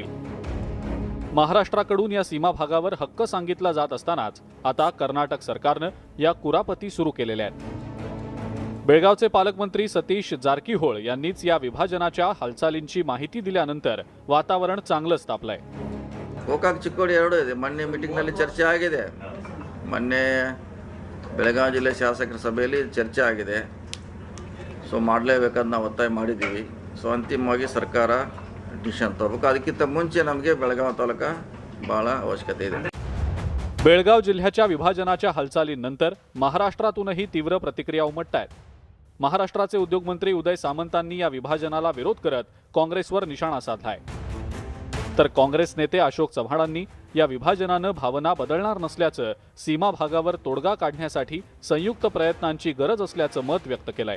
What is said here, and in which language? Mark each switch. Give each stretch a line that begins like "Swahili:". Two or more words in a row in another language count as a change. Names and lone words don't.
Marathi: महाराष्ट्राकडून या सीमा भागावर हक्क सांगितला जात असतानाच आता कर्नाटक सरकारनं या कुरापती सुरू केलेल्या आहेत. बेळगावचे पालकमंत्री सतीश जारकीहोळ यांनीच या विभाजनाच्या हालचालींची माहिती दिल्यानंतर वातावरण चांगलंच तापलंय.
Kannada: ಗೋಕಾಕ್ ಚಿಕ್ಕೋಡಿ ಎರಡು ಇದೆ. ಮೊನ್ನೆ ಮೀಟಿಂಗ್ನಲ್ಲಿ ಚರ್ಚೆ ಆಗಿದೆ. ಮೊನ್ನೆ ಬೆಳಗಾವಿ ಜಿಲ್ಲೆ ಶಾಸಕರ ಸಭೆಯಲ್ಲಿ ಚರ್ಚೆ ಆಗಿದೆ. ಸೊ ಮಾಡಲೇಬೇಕಂತ ನಾವು ಒತ್ತಾಯ ಮಾಡಿದ್ದೀವಿ. ಸೊ ಅಂತಿಮವಾಗಿ ಸರ್ಕಾರ ಡಿಸಿಷನ್ ತಗೋಬೇಕು. ಅದಕ್ಕಿಂತ ಮುಂಚೆ ನಮಗೆ ಬೆಳಗಾವಿ ತಾಲೂಕು ಭಾಳ ಅವಶ್ಯಕತೆ ಇದೆ.
Marathi: बेळगाव जिल्ह्याच्या विभाजनाच्या हालचालींनंतर महाराष्ट्रातूनही तीव्र प्रतिक्रिया उमटतायत. महाराष्ट्राचे उद्योगमंत्री उदय सामंतांनी या विभाजनाला विरोध करत काँग्रेसवर निशाणा साधलाय. तर काँग्रेस नेते अशोक चव्हाणांनी या विभाजनानं भावना बदलणार नसल्याचं, सीमा भागावर तोडगा काढण्यासाठी संयुक्त प्रयत्नांची गरज असल्याचं मत व्यक्त केलंय.